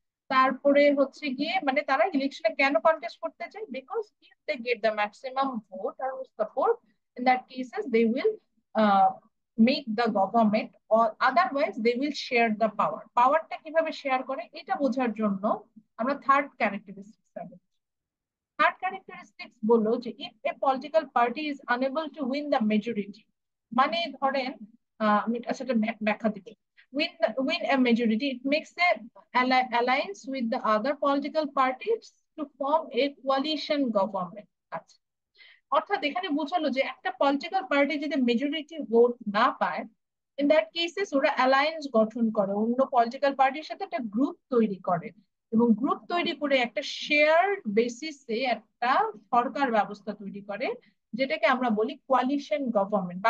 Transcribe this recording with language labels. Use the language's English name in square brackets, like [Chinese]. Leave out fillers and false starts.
[Bangla] তারপরে হচ্ছে গিয়ে মানে তারা ইলেকশনে কেন কন্টেস্ট করতে চায়, [English] Because if they get the maximum vote আর support, in that cases they will make the government, or otherwise they will share the power. [Bangla] পাওয়ারটা কিভাবে শেয়ার করে এটা বোঝার জন্য আমরা থার্ড ক্যারেক্টারিস্টিক্স। থার্ড ক্যারেক্টারিস্টিক্স বললো যে [English] if a political party is unable to win the majority, [Bangla] মানে ধরেন আমি সেটা ব্যাখ্যা দিব। [English] Win a majority, it makes a alliance with the other political parties to form a coalition government. [Bangla] আচ্ছা, অর্থাৎ এখানে বোঝালো যে একটা পলিটিক্যাল পার্টি যদি মেজরিটি ভোট না পায়, [English] in that cases [Bangla] ওরা অ্যালায়েন্স গঠন করে, অন্য পলিটিক্যাল পার্টির সাথে একটা গ্রুপ তৈরি করে, এবং গ্রুপ তৈরি করে একটা শেয়ার বেসিসে একটা সরকার ব্যবস্থা তৈরি করে, যেটাকে আমরা বলি কোয়ালিশন গভর্নমেন্ট।